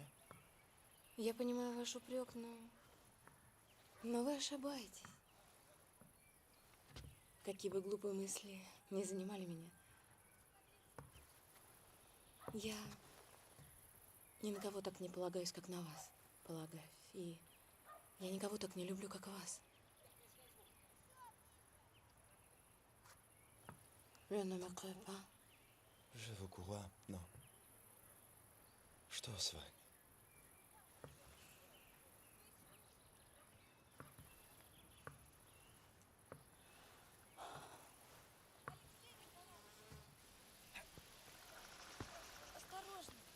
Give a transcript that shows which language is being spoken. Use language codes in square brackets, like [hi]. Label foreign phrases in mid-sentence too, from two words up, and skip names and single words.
[ru] Я понимаю ваш упрек, но вы ошибаетесь. Какие бы глупые мысли не занимали меня, я ни на кого так не полагаюсь, как на вас полагаюсь. И я никого так не люблю, как вас. [fr] Je ne me crois pas. Je vous crois, [ru] но... Что с вами? Осторожно.